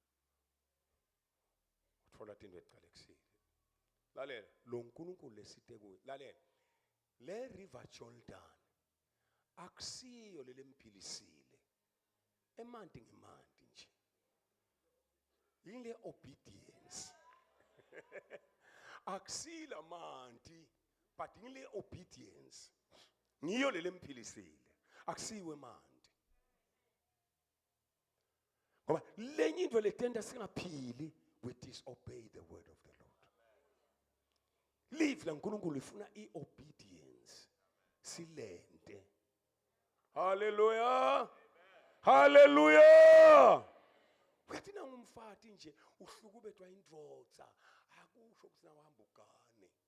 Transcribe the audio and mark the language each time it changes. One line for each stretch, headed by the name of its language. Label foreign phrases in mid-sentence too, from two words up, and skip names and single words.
Swati: uthola tindvo leticalekisiwe lalela lo nkulunkulu lesite kuye lalela
English: le river Jordan
Swati: akusiyo lelempilisile emanti ngemanti nje yile obedience akusila manti but yile obedience ngiyo lelempilisile akusiwe manti ngoba lenye into letenda singaphili
English: we disobey the word of the Lord
Swati: live la uNkulunkulu ifuna iobedience silente hallelujah hallelujah uyathi nangumfati nje uhlukubetwa indvodza akusho ukuthi nawahamba ugane